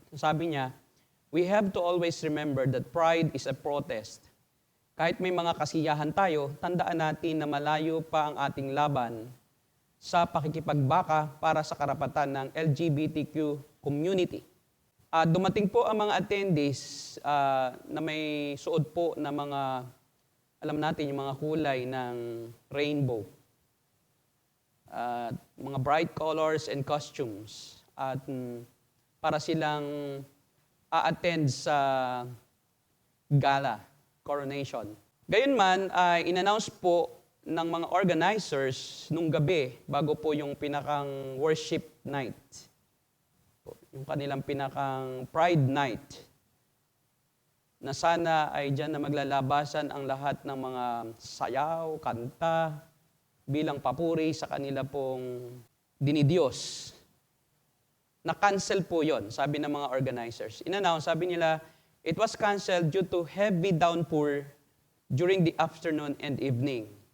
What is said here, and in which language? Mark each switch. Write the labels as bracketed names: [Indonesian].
[English] Sabi niya, "We have to always remember that pride is a protest. [Filipino] Kahit may mga kasiyahan tayo, tandaan natin na malayo pa ang ating laban sa pakikipagbaka para sa karapatan ng LGBTQ community." Dumating po ang mga attendees na may suot po na mga, alam natin, yung mga kulay ng rainbow. Mga [English] bright colors and costumes. [Filipino] At para silang a-attend sa gala, coronation. Gayunman, ay in-announce po ng mga organizers nung gabi bago po yung pinakang worship night. Yung kanilang pinakang Pride Night, na sana ay dyan na maglalabasan ang lahat ng mga sayaw, kanta, bilang papuri sa kanila pong dinidiyos. Na-cancel po yon, sabi ng mga organizers. In-announce, sabi nila, [English] it was canceled due to heavy downpour during the afternoon and evening.